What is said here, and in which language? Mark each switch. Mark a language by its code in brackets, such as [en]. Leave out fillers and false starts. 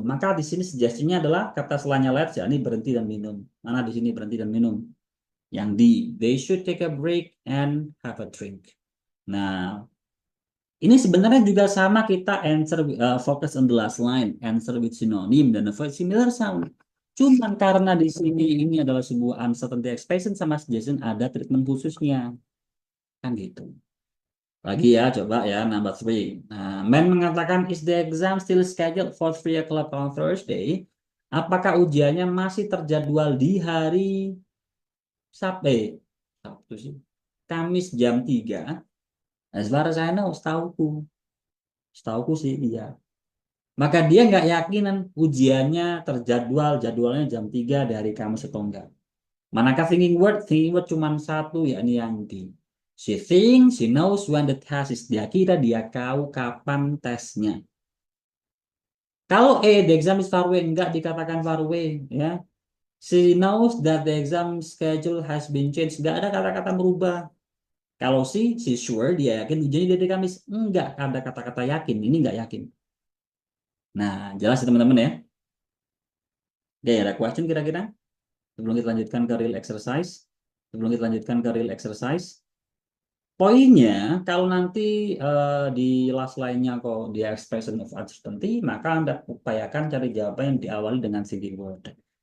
[id] Maka di sini suggestionnya adalah kata setelahnya let's, ya ini berhenti dan minum. Mana di sini berhenti dan minum? Yang D, [en] they should take a break and have a drink. [id] Nah, ini sebenarnya juga sama kita [en] answer focus on the last line, answer with synonym dan avoid similar sound. [id] Cuman karena di sini ini adalah sebuah uncertainty expression sama suggestion ada treatment khususnya. Kan gitu. Lagi ya, coba ya, [en] number three. [id] Nah, Men mengatakan, [en] is the exam still scheduled for 3 o'clock on Thursday? [id] Apakah ujiannya masih terjadwal di hari Sabtu? Sabtu sih. Kamis jam 3. [en] As far as I know, [id] setauku sih iya. Maka dia nggak yakinan ujiannya terjadwal, jadwalnya jam 3 dari kamu atau enggak. Manakah thinking word? Thinking word cuma satu, yakni yang di. [en] She thinks she knows when the test is. [id] Dia kira dia tahu kapan tesnya. [en] Kalau the exam is far away, [id] enggak dikatakan [en] far away. Ya. She knows that the exam schedule has been changed. [id] Enggak ada kata-kata berubah. Kalau [en] she sure, [id] dia yakin ujiannya dari Kamis. Enggak ada kata-kata yakin. Ini enggak yakin. Nah, jelas ya teman-teman ya. Oke, ada question kira-kira? Sebelum kita lanjutkan ke real exercise. Sebelum kita lanjutkan ke real exercise. Poinnya, kalau nanti di last line-nya kok di expression of uncertainty, maka Anda upayakan cari jawaban yang diawali dengan single word.